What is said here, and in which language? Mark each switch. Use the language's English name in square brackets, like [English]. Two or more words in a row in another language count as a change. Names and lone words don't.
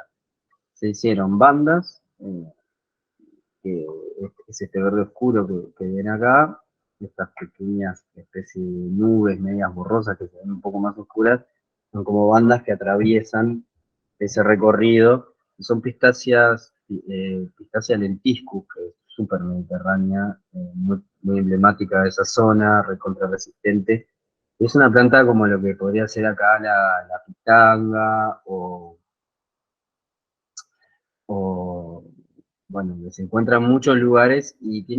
[Spanish] Se hicieron bandas, que es este verde oscuro que ven acá, estas pequeñas especies de nubes medias borrosas que se ven un poco más oscuras, son como bandas que atraviesan ese recorrido. Son pistáceas, Pistacia lentiscus, que es súper mediterránea, muy emblemática de esa zona, recontra resistente. Es una planta como lo que podría ser acá la pitanga o, bueno, que se encuentra en muchos lugares y tiene